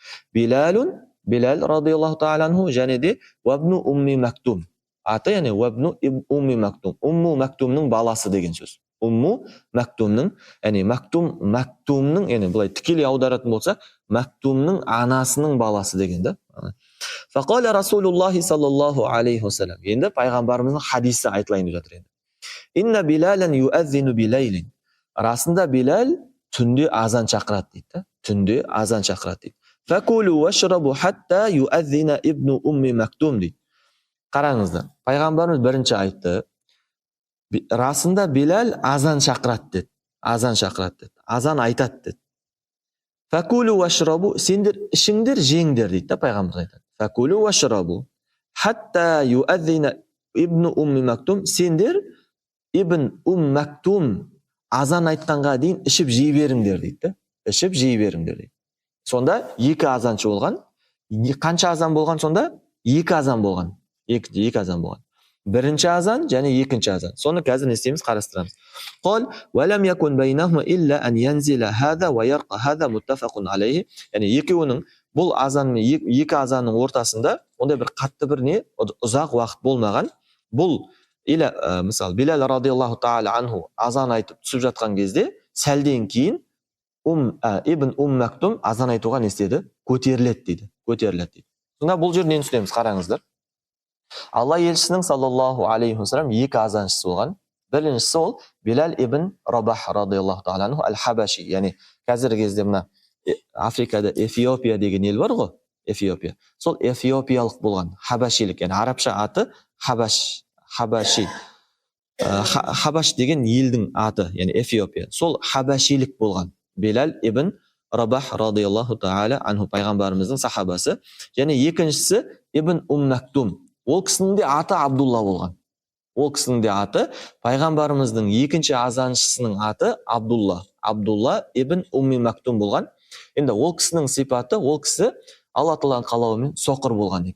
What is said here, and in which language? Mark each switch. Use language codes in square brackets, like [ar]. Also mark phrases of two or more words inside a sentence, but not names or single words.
[kk] Билал [ar] رضي الله تعالى عنه [kk] және де Вабну Умми Мактум. Аты яғни Вабну Умми Мактум. Умму Мактумның баласы деген сөз. Умму Мактумның, яғни Мактумның, яғни былай тікелей аударатын болса, Мактумның анасының баласы деген да. [ar] فقال رسول الله صلى الله عليه وسلم. [kk] Енді пайғамбарымыздың хадисі айтылайын деп жатыр енді. [ar] إن بلالا يؤذن بليل. [kk] Расында Билал түнде азан шақырады дейді да. Түнде азан шақырады дейді. [ar] فكلوا واشربوا حتى يؤذن ابن أم مكتوم дейді. [kk] Қараңыздар, пайғамбарымыз бірінші айтты, расында Билал азан шақырады деді. Азан шақырады деді. Азан айтады деді. [ar] فكلوا واشربوا, [kk] сендер ішіңдер, жеңдер дейді да, пайғамбарымыз айтады. [ar] فكلوا واشربوا حتى يؤذن ابن أم مكتوم, [kk] сендер ибн мактум азан айтқанға дейін ішіп жей беріңдер дейді да. Ішіп жей беріңдер дейді. Сонда екі азаншы болған. Қанша азан болған сонда? Екі азан болған. Екі азан болған. Бірінші азан және екінші азан. Соны қазір не істейміз, қарастырамыз. [ar] قال ولم يكن بينهما إلا أن ينزل هذا ويرقى هذا متفق عليه. [kk] Яғни екеуінің бұл азан мен екі азанның ортасында ондай бір қатты бір не ұзақ уақыт болмаған. Бұл мысалы Билал [ar] رضي الله تعالى عنه [kk] азан айтып түсіп жатқан кезде сәлден кейін ибн мактум азан айтуға не істеді? Көтеріледі дейді. Көтеріледі дейді. Сонда бұл жерде нені түсінеміз, қараңыздар. Алла елшісінің [ar] صلى الله عليه وسلم [kk] екі азаншысы болған. Біріншісі ол Билал ибн Рабах [ar] رضي الله تعالى عنه [kk] аль-Хабаши. Яғни қазіргі кезде мына Африкада Эфиопия деген ел бар ғой, Эфиопия. Сол эфиопиялық болған, хабашилік, яғни арабша аты Хабаши. Хабаш деген елдің аты, яғни Эфиопия. Сол хабашилік болған Билал ибн Рабах [ar] رضي الله تعالى عنه [kk] пайғамбарымыздың сахабасы. Және екіншісі ибн мактум. Ол кісінің де аты Абдулла болған. Ол кісінің де аты, пайғамбарымыздың екінші азаншысының аты Абдулла. Абдулла ибн мактум болған. Енді ол кісінің сипаты, ол кісі Алла Тағаланың қалауымен соқыр болған екен.